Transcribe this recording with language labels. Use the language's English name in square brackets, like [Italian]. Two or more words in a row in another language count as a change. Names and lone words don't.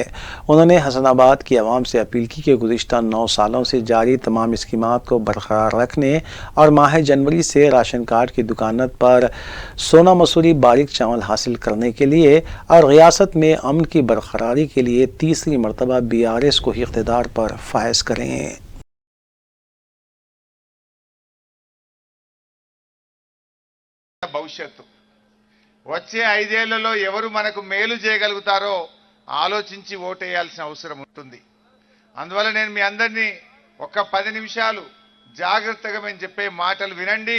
[Urdu] انہوں نے حسن آباد کی عوام سے اپیل کی کہ گزشتہ 9 سالوں سے جاری تمام اسکیمات کو برقرار رکھنے اور ماہ جنوری سے راشن کارڈ کی دکانت پر سونا مسوری باریک چاول حاصل کرنے کے لیے اور ریاست میں امن کی برقراری کے لیے تیسری مرتبہ BRS کو اقتدار پر فائز کریں۔ [Telugu] భవిష్యత్తు వచ్చే 5 ఏళ్లలో ఎవరు మనకు మేలు చేయగలుగుతారో ఆలోచించి ఓటేయాల్సిన అవసరం ఉంటుంది। అందువల్ల నేను మీ అందరినీ ఒక 10 నిమిషాలు జాగ్రత్తగా మేము చెప్పే మాటలు వినండి।